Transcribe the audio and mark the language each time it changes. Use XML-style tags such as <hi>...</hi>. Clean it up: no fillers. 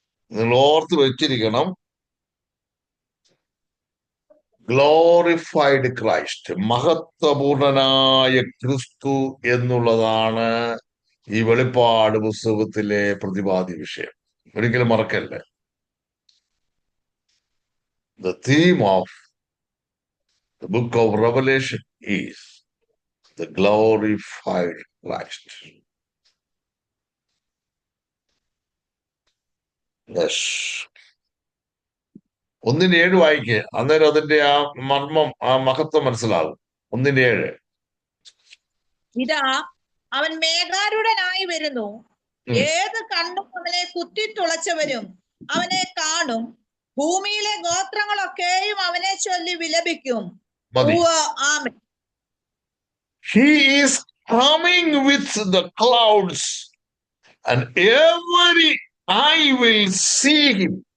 <ml>നിങ്ങൾ ഓർത്ത് വെച്ചിരിക്കണം,</ml> <en>glorified Christ,</en> <ml>മഹത്വപൂർണനായ ക്രിസ്തു എന്നുള്ളതാണ് ഈ വെളിപ്പാട് പുസ്തകത്തിലെ പ്രതിപാദ്യ വിഷയം. ഒരിക്കലും മറക്കല്ലേ.</ml> <en>The theme of the book of Revelation is the glorified Christ. Yes.</en> <ml>1:7 വായിക്കുക, അന്നേരം അതിന്റെ ആ മർമ്മം, ആ മഹത്വം മനസ്സിലാകും. 1:7. ഇതാ അവൻ മേഘാരൂഢനായി വരുന്നു. ഏത് കണ്ണും അവനെ കുത്തിത്തുളച്ചവരും അവനെ കാണും. ഭൂമിയിലെ ഗോത്രങ്ങളൊക്കെയും അവനെ ചൊല്ലി വിലപിക്കും. മതി. ആമേൻ.</ml> <en>He is coming with the clouds and every eye will see him.</en>